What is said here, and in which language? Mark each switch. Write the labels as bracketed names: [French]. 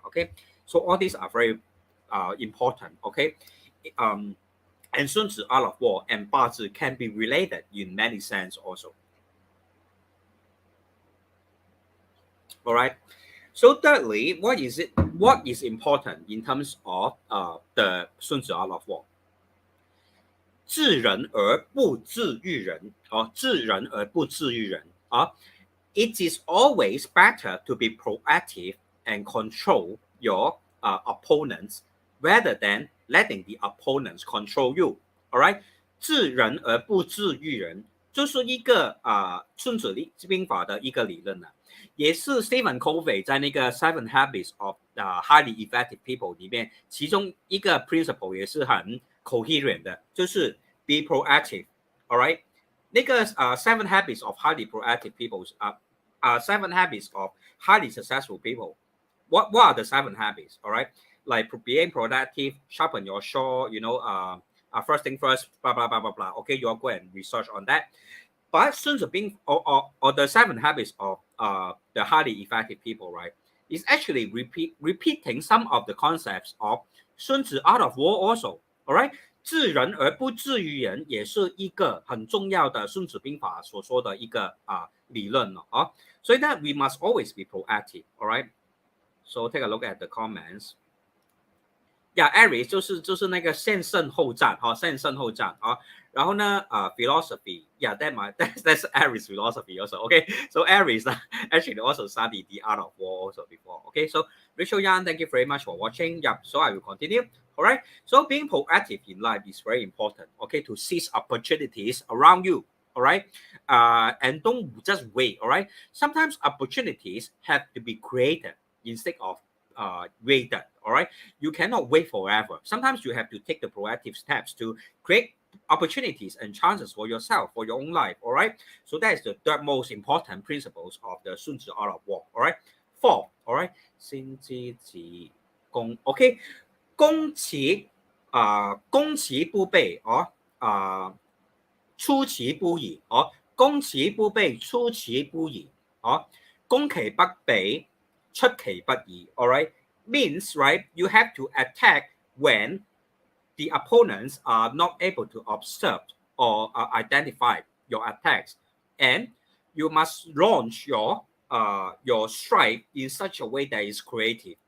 [English] Okay, so all these are very important. Okay, and 孙子 Art of War and 八字 can be related in many sense also. All right. So thirdly, what is important in terms of the 孙子 Art of War? [Chinese] 治人而不治于人，治人而不治于人啊。 [English] It is always better to be proactive and control your opponents rather than letting the opponents control you. All right， [Chinese] 治人而不治于人，就是一个孙子兵法的一个理论了，也是 Stephen Covey 在那个 Seven Habits of Highly Effective People 里面，其中一个 principle 也是很 coherent 的，就是 [English] be proactive. All right， [Chinese] 那个 [English] Seven Habits of Highly Proactive People Seven Habits of Highly Successful People. What are the 7 habits? All right, like being productive, sharpen your saw. You know, first thing first, blah blah blah blah blah. Okay, you'll go and research on that. But 孙子兵 or the 7 habits of the highly effective people, right, is actually repeating some of the concepts of 孙子 Art of War also. All right. [Chinese] 治人而不治于人也是一个很重要的孙子兵法所说的一个理论了啊，所以呢 [English] we must always be proactive. All right, so take a look at the comments. Yeah, [Chinese] Aries 就是那个先胜后战哈，先胜后战啊。然后呢 [English] philosophy, yeah, that's Aries philosophy also. Okay, so Aries actually also studied the Art of War also before. Okay, so Rachel Yan, thank you very much for watching. Yeah, so I will continue. All right, so being proactive in life is very important. Okay, to seize opportunities around you. All right, and don't just wait. All right, sometimes opportunities have to be created instead of waited. All right, you cannot wait forever. Sometimes you have to take the proactive steps to create opportunities and chances for yourself, for your own life. All right, so that is the third most important principles of the 孙子 Art of War. All right, fourth. All right, [Chinese] 心知己攻 OK, 攻其攻其不备出其不意攻其不备出其不意攻其不備出其不意. [English] All right, means, right, you have to attack when the opponents are not able to observe or identify your attacks, and you must launch your strike in such a way that is creative.